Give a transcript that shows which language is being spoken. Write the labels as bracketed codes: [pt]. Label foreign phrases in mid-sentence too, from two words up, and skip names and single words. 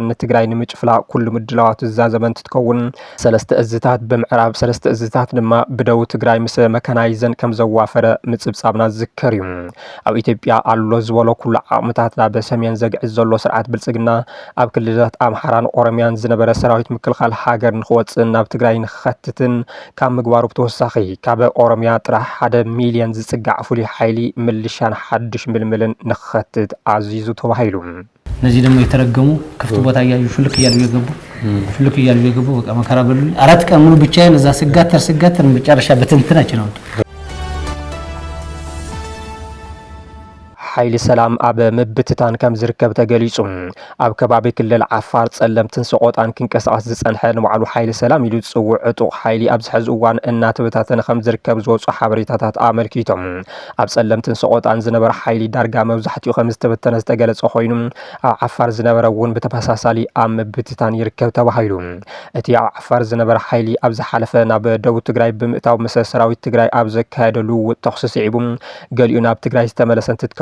[ti] ንትግራይ ንምጭፍላቕ ኩሉ ምድላዋት ዝዛዘመ እንትትከውን 3 እዝታት ብምዕራብ 3 እዝታት ድማ ብደቡብ ትግራይ ምስ መካናይዘን ከም ዘዋፈረ ምጽብጻብና ዝዝከር እዩ ኣብ ኢትዮጵያ ኣሎ ዝበሎ ኩሉ ዓቕምታት ናብ ሰሜን ዘግዕዝ ዘሎ ስርዓት ብልጽግና ኣብ ክልላት ኣምሓራን ኦሮምያን ዝነበረ ሰራዊት ምክልኻል ሃገር ንኽወፅን ናብ ትግራይ ንኽኸትትን ካብ ምግባሩ ብተወሳኺ ካብ ኦሮምያ ጥራሕ 1 ሚልዮን ዝጽጋዕ ፍሉይ ሓይሊ ምልሻን ሓድሽ ምልምልን ንኽኸትት ኣዚዙ ተባሂሉ [am] እነዚህ ደግሞ የተረገሙ ክፍት ቦታ ያዩ ሹልክ እያሉ የገቡ በቃ መከራ በሉ 4 ቀን ሙሉ ብቻዬን እዛ ስጋተር መጨረሻ በትንትናችን ነው [ti] ሓይሊ ሰላም ኣብ ምብትታን ከም ዝርከብ ተገሊጹ ኣብ ከባቢ ክልል ዓፋር ጸለምትን ሰቆጣን ክንቀሳቀስ ዝጸንሐ ንባዕሉ ሓይሊ ሰላም ኢሉ ዝጽውዕ ዕጡቕ ሓይሊ ኣብ ዝሕዚ እዋን እናተበታተነ ከም ዝርከብ ዝወፁ ሓበሬታታት ኣመልኪቶም ኣብ ጸለምትን ሰቆጣን ዝነበረ ሓይሊ ዳርጋ መብዛሕትኡ ከም ዝተበተነ ዝተገለጸ ኮይኑ ኣብ ዓፋር ዝነበረ እውን ብተመሳሳሊ ኣብ ምብትታን ይርከብ ተባሂሉ እቲ ኣብ ዓፋር ዝነበረ ሓይሊ ኣብ ዝሓለፈ ናብ ደቡብ ትግራይ ብምእታው ምስ ሰራዊት ትግራይ ኣብ ዘካየደሉ ተኽሲ ስዒቡ ገሊኡ ናብ ትግራይ ዝተመለሰ እንትትከውን